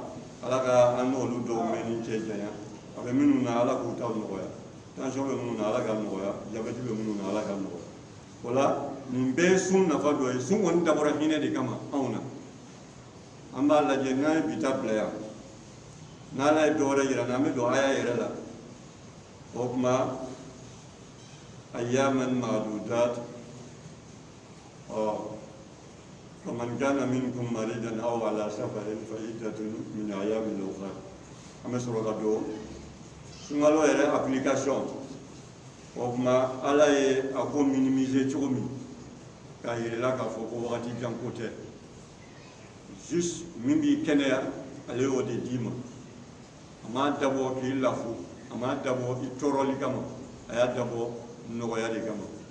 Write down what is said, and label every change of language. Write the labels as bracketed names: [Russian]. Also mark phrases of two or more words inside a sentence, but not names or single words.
[Bambara] ala ka an n'olu dɔw mɛn ni cɛ janya a bɛ minnu na ala k'u taw nɔgɔya tension bɛ minnu na ala ka nɔgɔya jabɛti bɛ minnu na ala ka nɔgɔya o la nin bɛɛ ye sun nafa dɔ ye sun kɔni dabɔra hinɛ de kama anw na an b'a lajɛ n'an ye bi ta bila yan n'ala ye dɔ wɛrɛ yira n'an bɛ don aya yɛrɛ la o tuma [Arabic] أياما معدودات فمن كان منكم مريضا أو على سفر فعدة من أيام أخرى [Bambara] an bɛ sɔrɔ ka don sunkalo yɛrɛ application o tuma ala ye a ko minimiser cogo min k'a yirala k'a fɔ ko wagati jan ko tɛ juste min b'i kɛnɛya ale y'o de d'i ma a m'a dabɔ k'i lafu a m'a dabɔ i tɔɔrɔli kama a y'a dabɔ nɔgɔya de kama